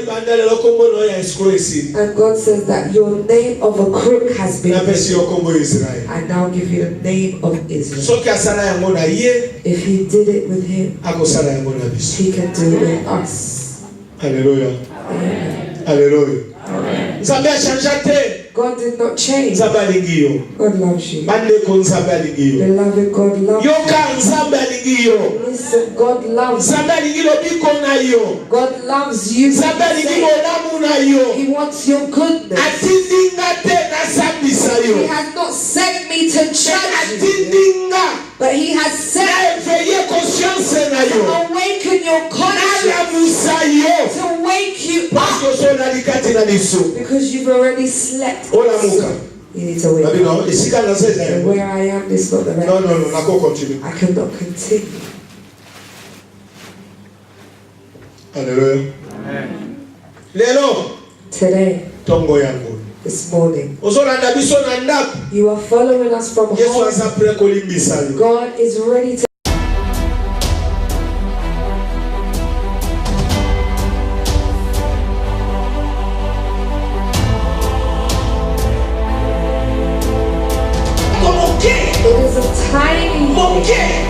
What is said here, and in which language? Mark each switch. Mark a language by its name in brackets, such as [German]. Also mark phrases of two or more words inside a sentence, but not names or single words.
[English] And God says that your name of a crook has been given. I now give you the name of Israel. If he did it with him, he can do it with us. Hallelujah. Amen. Hallelujah. Amen. God did not change. [Lingala] nzambe alingi yo [English] God loves you. [Lingala] bandeko nzambe alingi yo [English] Beloved, God loves you. [Lingala] yoka nzambe alingi yo [English] Listen, God loves you. [Lingala] nzambe alingi lobiko na yo [English] God loves you. [Lingala] nzambe alingi bolamu na yo [English] He wants your goodness. [Lingala] atindinga te nasambisa [English] He [Lingala] yo [English] has not sent me to judge you, [Lingala] atindinga [English] but He has sent [Lingala] naeveye conscience na [English] to [Lingala] yo [English] awaken your conscience, [Lingala] nalamusa yo [English] to wake you [Lingala] parce [English] up, [Lingala] ozolali kati na liso [English] because you've already slept. [Lingala] olamuka [English] You need to wake up. [Lingala] babino esika naza eza [English] And [Lingala] yango [English] where I am is not the right [Lingala] non [English] place. [Lingala] nako continue [English] I cannot continue. [Lingala] Alléluia. Lelo [English] Today, [Lingala] tongo yango [English] this morning, [Lingala] ozolanda biso na ndako [English] you are following us from [Lingala] yesu [English] home. [Lingala] aza pre kolimbisa yo [English] God is ready to. It is a tiny thing.